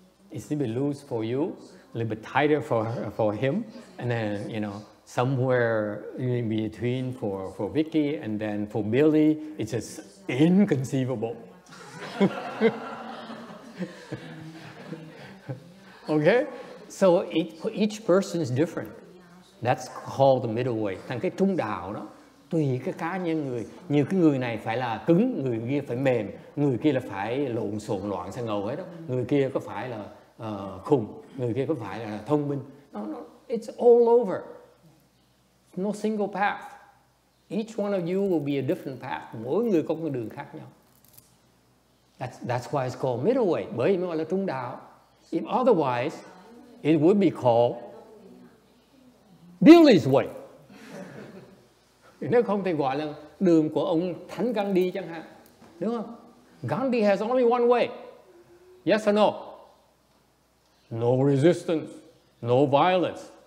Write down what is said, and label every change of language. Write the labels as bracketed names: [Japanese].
[English] It's a little bit loose for you, a little bit tighter for him, and then somewhere in between for Vicky, and then for Billy, it's just inconceivable. Okay, so each person is different. That's called the middle way. [Vietnamese] Thành cái trung đạo đó tùy cái cá nhân người. Nhiều cái người này phải là cứng, người kia phải mềm, người kia là phải lộn xộn loạn sang ngầu hết đó. Người kia có phải là khùng, người kia có phải là thông minh. [English] No, it's all over. No single path. Each one of you will be a different path. [Vietnamese] Mỗi người có con đường khác nhau. [English] That's why it's called middle way. [Vietnamese] Bởi vì nó gọi là trung đạo. [English] If otherwise, it would be called Billy's way. [Vietnamese] Nếu không thì gọi là đường của ông Thánh Gandhi chẳng hạn, đúng không? [English] Gandhi has only one way. Yes or no? No resistance, no violence.